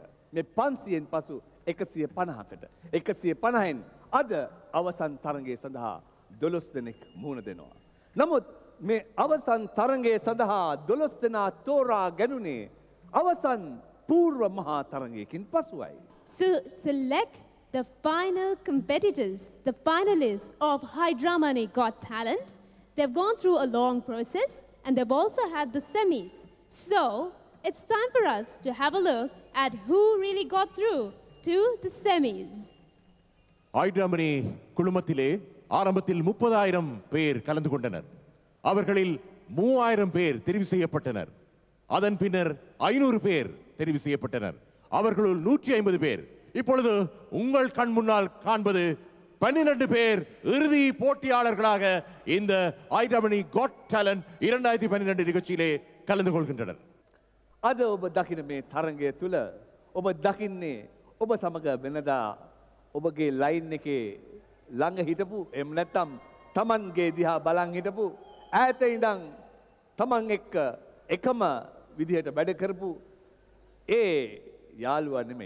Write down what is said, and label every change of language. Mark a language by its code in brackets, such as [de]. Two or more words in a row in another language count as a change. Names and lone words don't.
[si] මේ 500න් පසු 150කට. 150න් අද අවසන් තරගය සඳහා 12 දෙනෙක් මුහුණ දෙනවා. නමුත් මේ අවසන් තරගය සඳහා 12 දෙනා තෝරා ගැනුණේ අවසන් పూర్ව මහා තරගයකින් පසුයි. [en] So select the final competitors, the finalists of Hydramani Got Talent. They've gone through a long process and they've also had the semis. So it's time for us to have a look at who really got through to the semis. [ta] ஐட்ரமணி குழுமத்திலே ஆரம்பத்தில் 30,000 பேர் கலந்து கொண்டனர். அவர்களில் 3,000 பேர் தெரிவு செய்யப்பட்டனர். அதன் பின்னர் 500 பேர் தெரிவு செய்யப்பட்டனர். அவர்களுள் 150 பேர் இப்பொழுது உங்கள் கண் முன்னால் காண்பது 12 பேர் இறுதி போட்டியாளர்களாக இந்த ஐட்ரமணி காட் டேலண்ட் 2012 நிகழ்ச்சியிலே கலந்து கொள்கின்றனர். [si] අද ඔබ දකින මේ තරගය තුළ ඔබ දකින්නේ ඔබ සමග වෙනදා ඔබගේ ලයින් එකේ ළඟ හිටපු එම් නැත්තම් තමන්ගේ දිහා බලන් හිටපු ඈත ඉඳන් තමන් එක්ක එකම විදිහට වැඩ කරපු ඒ යාළුවා නෙමෙයි.